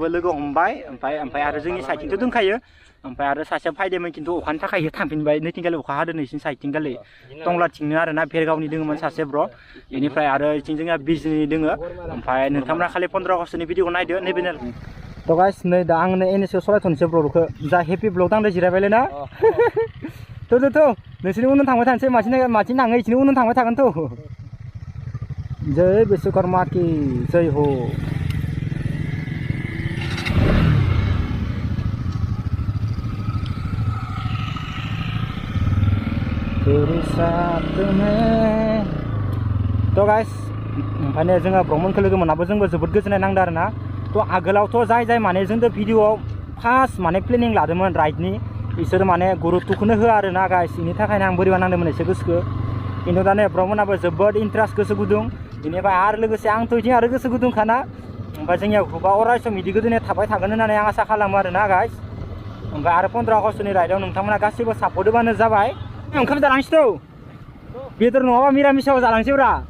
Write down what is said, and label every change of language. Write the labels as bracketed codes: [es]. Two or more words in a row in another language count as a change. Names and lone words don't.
[brx] लोगो हमबाय ओमफ्राय आरो जोंनि साइडथिंथ' दंखायो ओमफ्राय आरो सासेया फायदोंमोन खिन्थु अखानि थाखाय थांफिनबाय नैथिंगालि अखा हादों नैसिं साइडथिंगालि टंलाथिंनो आरो ना भेरगावनि दोङोमोन सासे ब्र बेनिफ्राय आरो इथिं जोंहा बिजनि दोङो ओमफ्राय नोंथांमोना खालि 15 आगस्टनि भिडिअखौ नायदो नैबे थ' गाइस नै दा आंनो एनएसआव सलायथ'नोसै ब्लगखौ जा [en] happy blog [brx] दांदो जिरायबायलै ना थ' नोंसोरनि उनाव थांबाय थानोसै माथिं थाङो इसिनि उनाव थांबाय थागोनथ' [hi] जय विश्वकर्मा की जय हो तेरे साथ में [brx] थ' गाइस ओंखायनो जोङो ब्रह्मनखौ लोगो मोनाबो जोंबो जोबोद गोजोननाय नांदों आरो ना थ' आगोलावथ' जाय माने जोंथ' भिडिअआव फार्स्ट माने प्लेनिं लादोंमोन राइडनि बिसोर माने गुरुत्वखौनो होआ आरो ना गाइस बेनि थाखायनो आं बोरैबा नांदोंमोन एसे गोसोखौ खिन्थु दा नै ब्रह्मनाबो जोबोद इन्टारेस्ट गोसो गुदुं बेनिफ्राय आरो लोगोसे आंथ' बिथिं आरो गोसो गुदुंखाना ओमफ्राय जोंनिया ग्रुपआ अराय सम बिदि गोदोनाय थाबाय थागोन होननानै आं आसा खालामो आरो ना गाइस ओमफ्राय आरो 15 आगस्टनि राइडआव नोंथांमोना गासैबो सापर्ट होबानो जाबाय ओंखाम जालांसैथ' बेदर नङाबा मिरामिसाव जालांसैब्रा